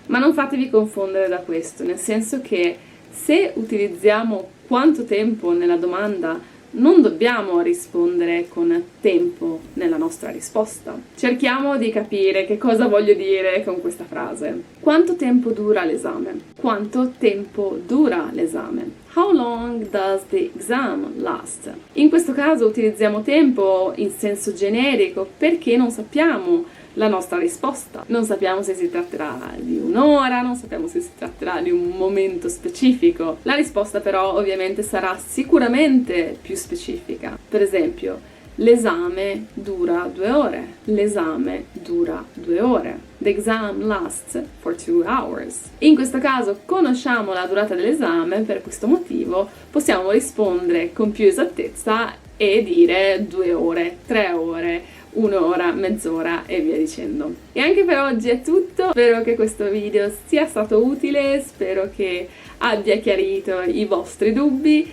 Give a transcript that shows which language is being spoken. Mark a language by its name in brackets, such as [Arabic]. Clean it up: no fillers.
[Italian] Ma non fatevi confondere da questo, nel senso che se utilizziamo quanto tempo nella domanda, non dobbiamo rispondere con tempo nella nostra risposta. Cerchiamo di capire che cosa voglio dire con questa frase. Quanto tempo dura l'esame? Quanto tempo dura l'esame? [English] How long does the exam last? [Italian] In questo caso utilizziamo tempo in senso generico perché non sappiamo la nostra risposta. Non sappiamo se si tratterà di un'ora, non sappiamo se si tratterà di un momento specifico. La risposta però ovviamente sarà sicuramente più specifica. Per esempio, l'esame dura 2 ore. L'esame dura 2 ore. [English] The exam lasts for 2 hours. [Italian] In questo caso conosciamo la durata dell'esame, per questo motivo possiamo rispondere con più esattezza e dire 2 ore, 3 ore, 1 ora, mezz'ora e via dicendo. E anche per oggi è tutto, spero che questo video sia stato utile, spero che abbia chiarito i vostri dubbi.